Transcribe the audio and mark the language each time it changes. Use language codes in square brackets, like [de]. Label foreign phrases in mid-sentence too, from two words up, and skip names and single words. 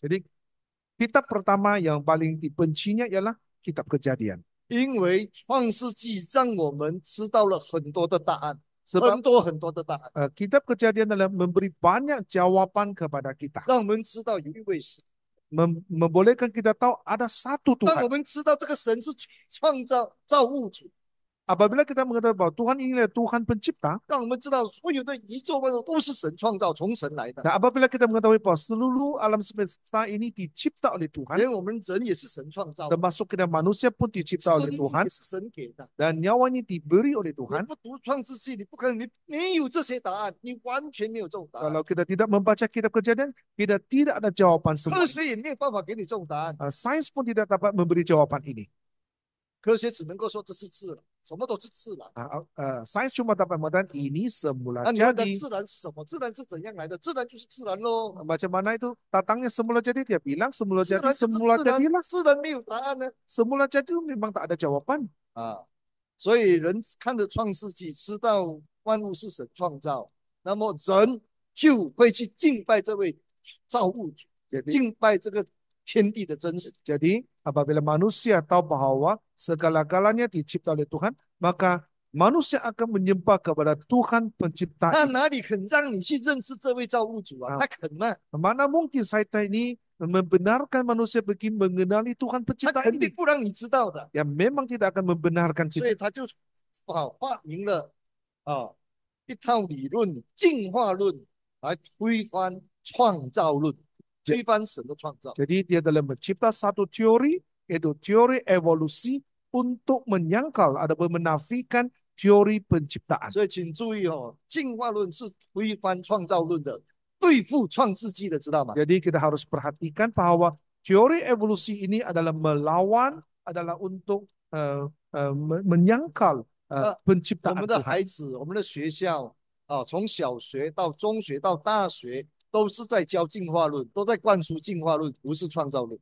[ms] Jadi kitab pertama yang paling dibencinya ialah kitab Kejadian. [zh] 因为创世纪让我们知道了很多的答案， [ms] Sebab [zh] 很多的答案。 [ms] kitab Kejadian adalah memberi banyak jawaban kepada kita. [zh] 让我们知道有一位神， [ms] membolehkan kita tahu ada satu [zh] 让 [ms] Tuhan. [zh] 我们知道这个神是创造物主。 [ms] Apabila kita mengetahui bahwa Tuhan inilah Tuhan pencipta, [zh] 让我们知道所有的宇宙万物都是神创造，从神来的。 [ms] nah apabila kita mengetahui bahwa seluruh alam semesta ini dicipta oleh Tuhan, [zh] 连我们人也是神创造， [ms] termasuk kita manusia pun dicipta oleh [zh] 生命 [ms] Tuhan [zh] 也是神给的。 [ms] dan nyawanya diberi oleh [zh] 你 [ms] Tuhan. [zh] 不读创世纪，你不可能，你没有这些答案，你完全没有这种答案。 [ms] Kalau kita tidak membaca kitab Kejadian, kita tidak ada jawaban [zh] 科 [ms] semua. [zh] 学也没有办法给你这种答案， [ms] Sains pun tidak dapat memberi jawaban ini. [zh] 科学只能够说这是自然，什么都是自然。 [ms] Sains cuma dapat mengatakan ini semula [zh] 那你问的 [ms] jadi. [zh] 自然是什么？自然是怎样来的？自然就是自然喽。 [ms] Macam mana itu datangnya semula jadi? Dia bilang semula [zh] 自 [ms] jadi, [zh] 然就是 [ms] semula [zh] 自然， [ms] jadilah. [zh] 自然没有答案呢。 [ms] Semula jadi itu memang tak ada jawaban. [zh] 所以人看着创世纪，知道万物是神创造，那么人就会去敬拜这位造物主，敬拜这个天地的真实。 [ms] Jadi apabila manusia tahu bahwa segala-galanya dicipta oleh Tuhan, maka manusia akan menyembah kepada Tuhan pencipta. [zh] 他哪里肯让你去认识这位造物主啊？他肯吗？ [ms] Mana mungkin Satan ini membenarkan manusia pergi mengenali Tuhan [zh] 他 [ms] pencipta [zh] 肯 [ms] ini? [zh] 定不让你知道的。 [ms] Yang memang tidak akan membenarkan [zh] 所 [ms] kita. [zh] 以他就发明了一套理论，进化论来推翻创造论，推翻神的创造。 [ms] Jadi dia dalam mencipta satu teori, yaitu teori evolusi untuk menyangkal ataupun menafikan teori penciptaan. [zh] 所以请注意进化论是推翻创造论的，对付创世纪的，知道吗？ [ms] Jadi kita harus perhatikan bahwa teori evolusi ini adalah melawan, adalah untuk menyangkal [zh] 我 [ms] penciptaan [zh] 们的 [ms] Tuhan. [zh] 孩子，我们的学校从小学到中学到大学，都是在教进化论，都在灌输进化论，不是创造论。